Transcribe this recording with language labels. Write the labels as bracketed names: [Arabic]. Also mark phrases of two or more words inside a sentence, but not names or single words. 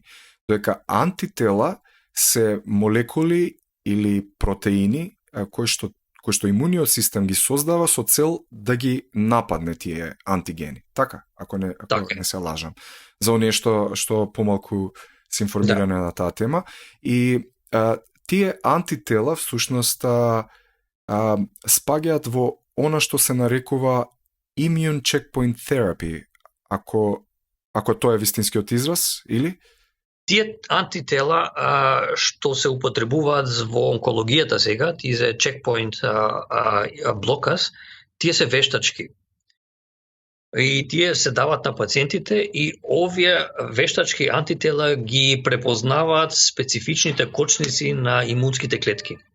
[Macedonian] Додека антитела се молекули или протеини кои што имуниот систем ги создава со цел да ги нападне тие антигени. Така, ако не се лажам. За оние што помалку се информиране на таа тема. И тие антитела всушност спаѓаат во она што се нарекува [English] immune checkpoint therapy, [Macedonian] ако тоа е вистинскиот израз, или? Тие антитела што се употребуваат во онкологијата сега, тие се [English] checkpoint blockers, [Macedonian] тие се вештачки. И тие се дават на пациентите и овие вештачки антитела ги препознаваат специфичните кочници на имунските клетки.